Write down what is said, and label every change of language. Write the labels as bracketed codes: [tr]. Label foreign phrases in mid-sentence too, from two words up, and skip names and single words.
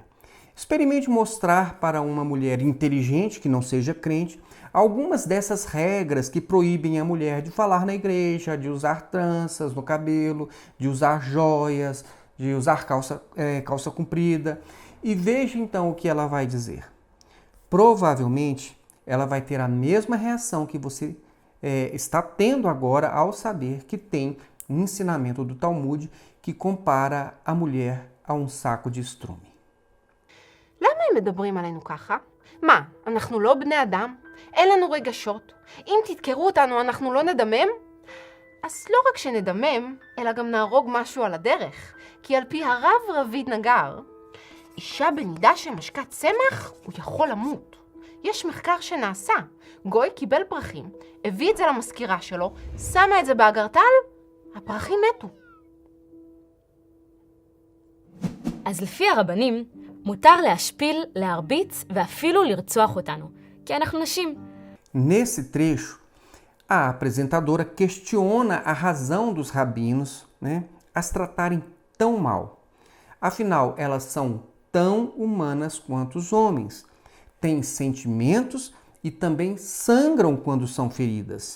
[pt] Experimente mostrar para uma mulher inteligente que não seja crente algumas dessas regras que proíbem a mulher de falar na igreja, de usar tranças no cabelo, de usar joias, de usar calça comprida, e veja então o que ela vai dizer. Provavelmente ela vai ter a mesma reação que você está tendo agora ao saber que tem um ensinamento do Talmud que compara a mulher a um saco de estrume. [he] למה הם מדברים עלינו ככה? מה, אנחנו לא בני אדם? אין לנו רגשות? אם תדקרו אותנו אנחנו לא נדמם? אז לא רק שנדמם, אלא גם נהרוג משהו על הדרך. כי על פי הרב רביד נגר, אישה בנידה שמשקה צמח, הוא יכול למות. יש מחקר שנעשה. גוי קיבל פרחים, הביא את זה למזכירה שלו, שמה את זה באגרטל, הפרחים מתו. אז לפי הרבנים, מותר להשפיל, להרביץ ואפילו לרצוח אותנו, כי אנחנו נשים. [pt] Nesse trecho, a apresentadora questiona a razão dos rabinos, as tratarem tão mal. Afinal, elas são tão humanas quanto os homens, têm sentimentos e também sangram quando são feridas.